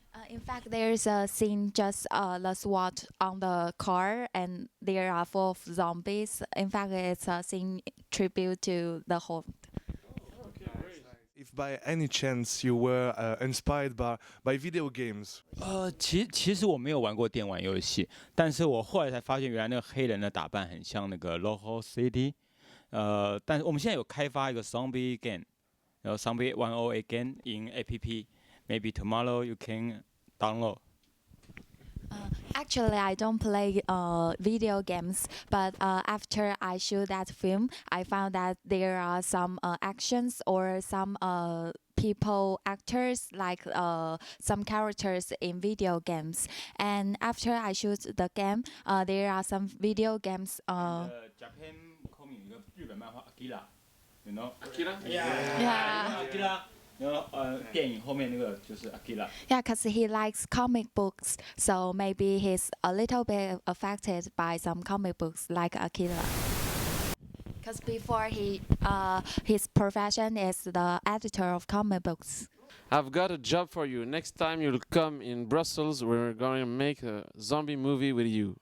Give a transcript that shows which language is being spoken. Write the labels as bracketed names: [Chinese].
[English] In fact, there's a scene just the SWAT on the car, and there are full of zombies. In fact, it's a scene tribute to the whole. If by any chance you were inspired by video games. [Chinese] 其实我没有玩过电玩游戏，但是我后来才发现，原来那个黑人的打扮很像那个 Local City。但是我们现在有开发一个 Zombie Game， 然后 Zombie 108 Game in APP。 [English] Maybe tomorrow you can download. Actually, I don't play video games, but after I shoot that film, I found that there are some actions or some people, actors, like some characters in video games. And after I shoot the game, there are some video games. Japan comic [Chinese] 有个日本漫画 Akira， [English] you know? Akira? Yeah. [Chinese] Akira。然后电影后面那个就是 Akira。 [English] Yeah, because he likes comic books, so maybe he's a little bit affected by some comic books like Akira. Because before his profession is the editor of comic books. I've got a job for you. Next time you'll come in Brussels, we're going to make a zombie movie with you.